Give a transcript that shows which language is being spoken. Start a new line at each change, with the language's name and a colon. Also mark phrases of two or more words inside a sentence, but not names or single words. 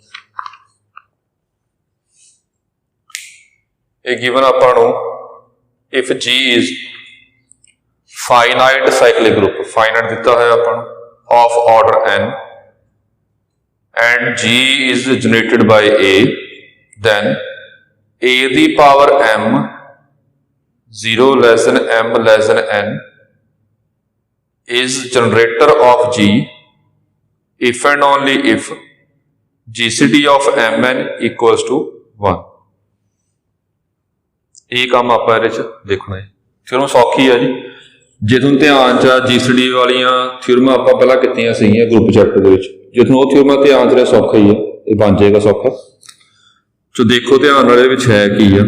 Punjabi: ਇਹ गिवन ਆਪਾਂ ਨੂੰ
English: if G is finite cyclic group, finite
Punjabi: ਦਿੱਤਾ ਹੈ ਆਪਾਂ ਨੂੰ
English: of order n and G is generated by A, then A ਦੀ ਪਾਵਰ m 0 less than m less than n is generator of G if and only if GCD of Mn equals to 1।
Punjabi: ਇਹ ਕੰਮ ਆਪਾਂ ਇਹਦੇ ਚ ਦੇਖਣਾ ਹੈ। ਥਿਓਰਮ ਸੌਖੀ ਹੈ ਜੀ। ਜੇ ਤੁਹਾਨੂੰ ਧਿਆਨ ਚ GCD ਵਾਲੀਆਂ ਥਿਓਰਮਾਂ ਆਪਾਂ ਪਹਿਲਾਂ ਕੀਤੀਆਂ ਸੀਗੀਆਂ
English: group chapter
Punjabi: ਦੇ ਵਿੱਚ, ਜੇ ਤੁਹਾਨੂੰ ਉਹ ਥਿਓਰਮਾਂ ਧਿਆਨ ਚ ਰਿਹਾ ਸੌਖਾ ਹੀ ਹੈ, ਇਹ ਬਣ ਜਾਏਗਾ ਸੌਖਾ। ਸੋ ਦੇਖੋ ਧਿਆਨ ਨਾਲ ਇਹਦੇ ਵਿੱਚ ਹੈ ਕੀ ਆ।